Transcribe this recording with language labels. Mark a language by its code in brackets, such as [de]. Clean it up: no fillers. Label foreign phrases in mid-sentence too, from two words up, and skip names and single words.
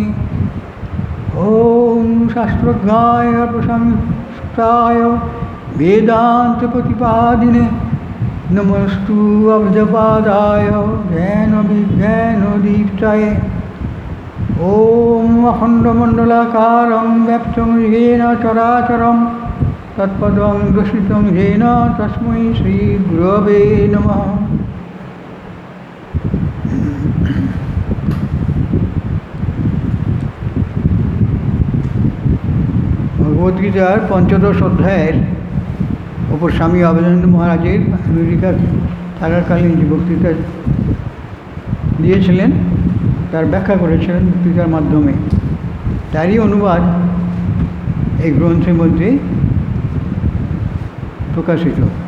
[sa] ॐ शास्त्रज्ञाय प्रशंसाय वेदान्तप्रतिपादिने नमस्तु अब्धपादाय ज्ञानविज्ञानदीप्ताये। ॐ अखण्डमण्डलाकारं व्याप्तं येन चराचरं तत्पदं दर्शितं येन तस्मै श्रीगुरवे नमः। [bn] ভগবদ্গীতার পঞ্চদশ অধ্যায়ের ওপর স্বামী অভেদানন্দ মহারাজের আমেরিকা থাকাকালীন যে বক্তৃতা দিয়েছিলেন তার ব্যাখ্যা করেছিলেন বক্তৃতার মাধ্যমে, তারই অনুবাদ এই গ্রন্থের মধ্যে প্রকাশিত।